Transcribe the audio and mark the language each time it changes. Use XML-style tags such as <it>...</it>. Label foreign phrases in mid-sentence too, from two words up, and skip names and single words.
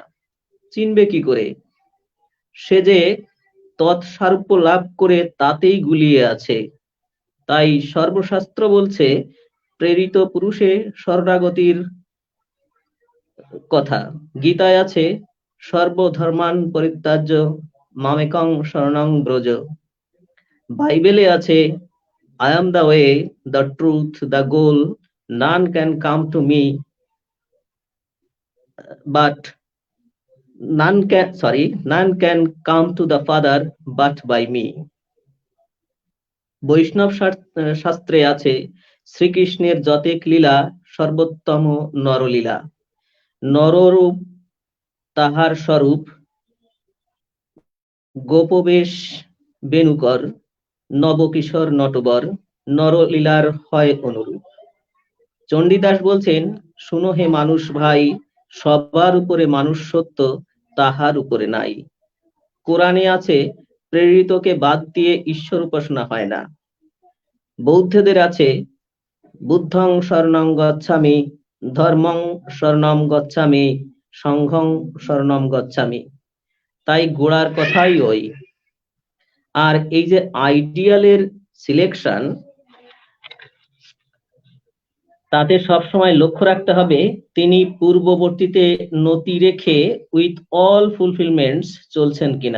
<bn>চিনবে কি করে? সে যে তৎসারূপ্য লাভ করে তাতেই গুলিয়ে আছে। তাই সর্বশাস্ত্র বলছে প্রেরিত পুরুষে শরণাগতির কথা। গীতায় আছে</bn> <sa>সর্বধর্মান পরিত্যাজ্য মামেকং শরণং ব্রজ।</sa> <bn>বাইবেলে আছে</bn> <en>I am the way, the truth, the goal. None can come to me, but none can come to the Father but by me.</en> <bn>বৈষ্ণব শাস্ত্রে আছে শ্রীকৃষ্ণের যতেক লীলা সর্বোত্তম নরলীলা। নররূপ তাহার স্বরূপ, গোপবেশ বেণুকর, নবকিশোর নটবর, নরলীলার হয় অনুরূপ। চণ্ডীদাস বলছেন, শুনো হে মানুষ ভাই, সবার উপরে মানুষ সত্য, তাহার উপরে নাই। কোরআনে আছে প্রেরিতকে বাদ দিয়ে ঈশ্বর উপাসনা হয় না। বৌদ্ধদের আছে</bn> <pi>বুদ্ধং শরণং গচ্ছামি, ধর্মং শরণং গচ্ছামি, সংঘং শরণং গচ্ছামি।</pi> <bn>তাই গোড়ার কথাই ওই। আর এই যে আইডিয়ালের সিলেকশন, তাতে সবসময় লক্ষ্য রাখতে হবে তিনি পূর্ববর্তীতে নতি রেখে</bn> <en>with all fulfillments</en> <bn>চলছেন কিনা।</bn>